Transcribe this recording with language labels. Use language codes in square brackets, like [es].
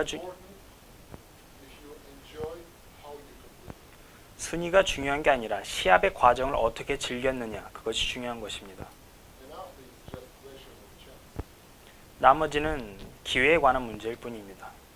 [en] Important if you enjoy how you compete. [ko] 순위가 중요한 게 아니라 시합의 과정을 어떻게 즐겼느냐 그것이 중요한 것입니다. [en] And after it's just question of chance. [ko] 나머지는 기회에 관한 문제일 뿐입니다.